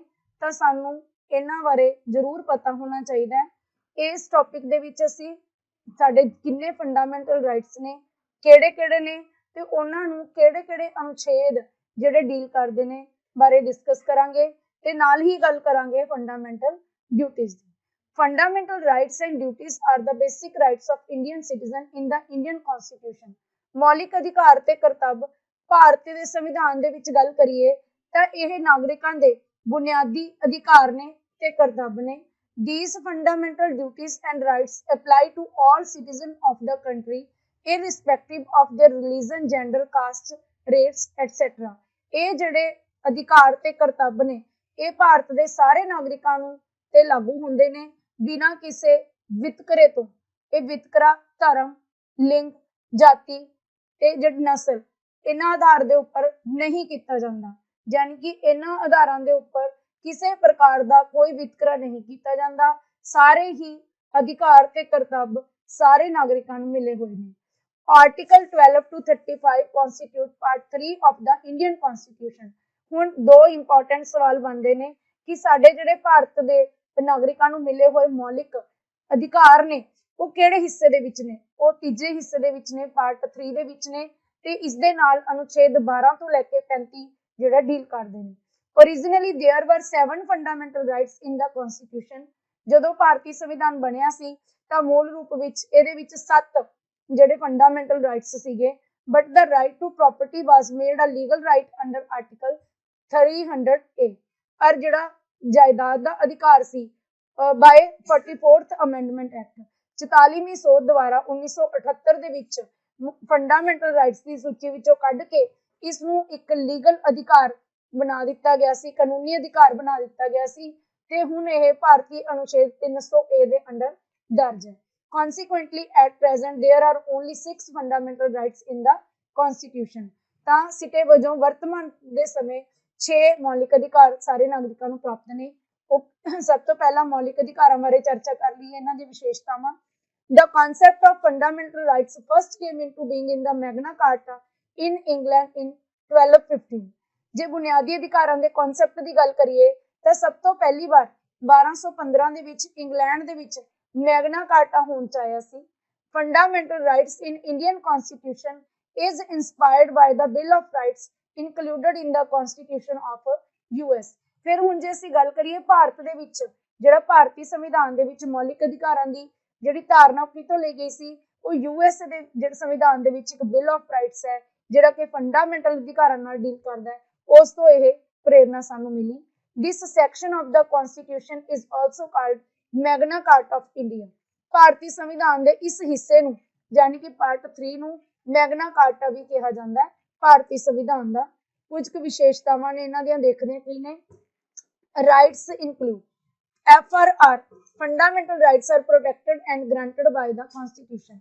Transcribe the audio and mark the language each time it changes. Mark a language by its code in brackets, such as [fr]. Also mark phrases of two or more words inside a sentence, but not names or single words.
[pa] ਤਾਂ ਸਾਨੂੰ ਇਹਨਾਂ ਬਾਰੇ ਜ਼ਰੂਰ ਪਤਾ ਹੋਣਾ ਚਾਹੀਦਾ ਹੈ। ਇਸ ਟੌਪਿਕ ਦੇ ਵਿੱਚ ਅਸੀਂ ਸਾਡੇ ਕਿੰਨੇ [en] fundamental rights [pa] ਨੇ, ਕਿਹੜੇ ਨੇ ਤੇ ਉਹਨਾਂ ਨੂੰ ਕਿਹੜੇ ਅਨੁਛੇਦ ਜਿਹੜੇ ਡੀਲ ਕਰਦੇ ਨੇ ਬਾਰੇ ਡਿਸਕਸ ਕਰਾਂਗੇ ਤੇ ਨਾਲ ਹੀ ਗੱਲ ਕਰਾਂਗੇ [en] fundamental duties [pa] ਦੀ। [en] Fundamental rights and duties are the basic rights of Indian citizen in the Indian Constitution। [pa] ਮੌਲਿਕ ਅਧਿਕਾਰ ਤੇ ਕਰਤੱਵ ਭਾਰਤ ਦੇ ਸੰਵਿਧਾਨ ਦੇ ਵਿੱਚ ਗੱਲ ਕਰੀਏ ਤਾਂ ਇਹ ਨਾਗਰਿਕਾਂ ਦੇ ਬੁਨਿਆਦੀ ਅਧਿਕਾਰ ਨੇ ਤੇ ਕਰਤੱਵ ਨੇ। [en] These fundamental duties and rights apply to all citizens of the country irrespective of their religion, gender, caste, race, etc। [pa] ਇਹ ਜਿਹੜੇ ਅਧਿਕਾਰ ਤੇ ਕਰਤੱਵ ਨੇ ਇਹ ਭਾਰਤ ਦੇ ਸਾਰੇ ਨਾਗਰਿਕਾਂ ਨੂੰ ਤੇ ਲਾਗੂ ਹੁੰਦੇ ਨੇ ਬਿਨਾਂ ਕਿਸੇ ਵਿਤਕਰੇ ਤੋਂ। ਇਹ ਵਿਤਕਰਾ ਧਰਮ, ਲਿੰਗ, ਜਾਤੀ ਤੇ ਜਿਹੜੀ ਨਸਲ ਇਹਨਾਂ ਆਧਾਰ ਦੇ ਉੱਪਰ ਨਹੀਂ ਕੀਤਾ ਜਾਂਦਾ, ਯਾਨੀ ਕਿ ਇਹਨਾਂ ਆਧਾਰਾਂ ਦੇ ਉੱਪਰ ਕਿਸੇ ਪ੍ਰਕਾਰ ਦਾ ਕੋਈ ਵਿਤਕਰਾ ਨਹੀਂ ਕੀਤਾ ਜਾਂਦਾ। ਸਾਰੇ ਹੀ ਅਧਿਕਾਰ ਤੇ ਕਰਤੱਵ ਸਾਰੇ ਨਾਗਰਿਕਾਂ ਨੂੰ ਮਿਲੇ ਹੋਏ ਨੇ। [en] ਆਰਟੀਕਲ 12 to 35 constitute part 3 of the Indian Constitution। [pa] ਹੁਣ ਦੋ ਇੰਪੋਰਟੈਂਟ ਸਵਾਲ ਬਣਦੇ ਨੇ ਕਿ ਸਾਡੇ ਜਿਹੜੇ ਭਾਰਤ ਦੇ ਨਾਗਰਿਕਾਂ ਨੂੰ ਮਿਲੇ ਹੋਏ ਮੌਲਿਕ ਅਧਿਕਾਰ ਨੇ ਉਹ ਕਿਹੜੇ ਹਿੱਸੇ ਦੇ ਵਿੱਚ ਨੇ। ਉਹ ਤੀਜੇ ਹਿੱਸੇ ਦੇ ਵਿੱਚ ਨੇ, ਪਾਰਟ 3 ਦੇ ਵਿੱਚ ਨੇ ਤੇ ਇਸ ਦੇ ਨਾਲ ਅਨੁਛੇਦ 12 ਤੋਂ ਲੈ ਕੇ 35 ਜਿਹੜਾ ਡੀਲ ਕਰਦੇ ਨੇ। [en] Originally there were 7 fundamental rights in the constitution। [pa] ਜਦੋਂ ਭਾਰਤੀ ਸੰਵਿਧਾਨ ਬਣਿਆ ਸੀ ਤਾਂ ਮੂਲ ਰੂਪ ਵਿੱਚ ਇਹਦੇ ਵਿੱਚ 7 ਜਿਹੜੇ [en] fundamental rights [pa] ਸੀਗੇ। [en] ਬਟ the right to property was made a legal right under article 300A। [pa] ਪਰ ਜਿਹੜਾ ਜਾਇਦਾਦ ਦਾ ਅਧਿਕਾਰ ਸੀ [en] by 44th amendment act [pa] 44ਵੀਂ ਸੋਧ ਦੁਆਰਾ 1978 ਦੇ ਵਿੱਚ [en] fundamental rights [pa] ਦੀ ਸੂਚੀ ਵਿੱਚੋਂ ਕੱਢ ਕੇ ਇਸ ਨੂੰ ਇੱਕ ਲੀਗਲ ਅਧਿਕਾਰ ਬਣਾ ਦਿੱਤਾ ਗਿਆ ਸੀ, ਕਾਨੂੰਨੀ ਅਧਿਕਾਰ ਬਣਾ ਦਿੱਤਾ ਗਿਆ ਸੀ ਤੇ ਹੁਣ ਇਹ ਭਾਰਤੀ ਅਨੁਛੇਦ 300A ਦੇ ਅੰਡਰ ਦਰਜ ਹੈ। [en] Consequently, at present there are only 6 fundamental rights in the constitution। [pa] ਤਾਂ ਸਿੱਟੇ ਵਜੋਂ ਵਰਤਮਾਨ ਦੇ ਸਮੇਂ 6 ਮੌਲਿਕ ਅਧਿਕਾਰ ਸਾਰੇ ਨਾਗਰਿਕਾਂ ਨੂੰ ਪ੍ਰਾਪਤ ਨੇ। ਉਹ ਸਭ ਤੋਂ ਪਹਿਲਾਂ ਮੌਲਿਕ ਅਧਿਕਾਰਾਂ ਬਾਰੇ ਚਰਚਾ ਕਰ ਲਈਏ, ਇਹਨਾਂ ਦੀ ਵਿਸ਼ੇਸ਼ਤਾਵਾਂ। [en] The concept of fundamental rights first came into being in the Magna Carta in England in 1215। [pa] ਜੇ ਬੁਨਿਆਦੀ ਅਧਿਕਾਰਾਂ ਦੇ ਕਨਸੈਪਟ ਦੀ ਗੱਲ ਕਰੀਏ ਤਾਂ ਸਭ ਤੋਂ ਪਹਿਲੀ ਵਾਰ 1215 ਦੇ ਵਿੱਚ ਇੰਗਲੈਂਡ ਦੇ ਵਿੱਚ ਮੈਗਨਾ ਕਾਰਟਾ ਹੋਂਦ ਚ ਆਇਆ ਸੀ। [en] Fundamental rights in Indian Constitution is inspired by the Bill of Rights included in the Constitution of US। [pa] ਫਿਰ ਹੁਣ ਜੇ ਅਸੀਂ ਗੱਲ ਕਰੀਏ ਭਾਰਤ ਦੇ ਵਿੱਚ ਜਿਹੜਾ ਭਾਰਤੀ ਸੰਵਿਧਾਨ ਦੇ ਵਿੱਚ ਮੌਲਿਕ ਅਧਿਕਾਰਾਂ ਦੀ ਜਿਹੜੀ ਧਾਰਨਾ ਕਿਤੋਂ ਲਈ ਗਈ ਸੀ, ਉਹ US ਦੇ ਜਿਹੜੇ ਸੰਵਿਧਾਨ ਦੇ ਵਿੱਚ ਇੱਕ ਬਿਲ ਆਫ ਰਾਈਟਸ ਹੈ ਜਿਹੜਾ ਕਿ ਫੰਡਾਮੈਂਟਲ ਅਧਿਕਾਰਾਂ ਨਾਲ ਡੀਲ ਕਰਦਾ ਹੈ, ਉਸ ਤੋਂ ਇਹ ਪ੍ਰੇਰਨਾ ਸਾਨੂੰ ਮਿਲੀ। [en] This section of the Constitution is also called ਮੈਗਨਾ ਕਾਰਟਾ ਆਫ ਇੰਡੀਆ। [pa] ਭਾਰਤੀ ਸੰਵਿਧਾਨ ਦੇ ਇਸ ਹਿੱਸੇ ਨੂੰ ਯਾਨੀ ਕਿ ਪਾਰਟ 3 ਨੂੰ ਮੈਗਨਾ ਕਾਰਟਾ ਵੀ ਕਿਹਾ ਜਾਂਦਾ ਹੈ ਭਾਰਤੀ ਸੰਵਿਧਾਨ ਦਾ। ਕੁਝ ਕੁ ਵਿਸ਼ੇਸ਼ਤਾਵਾਂ ਨੇ ਇਹਨਾਂ ਦੀਆਂ, ਦੇਖਦੇ ਹਾਂ ਕੀ ਨੇ। [en] rights include FRR fundamental rights are protected and granted by the constitution.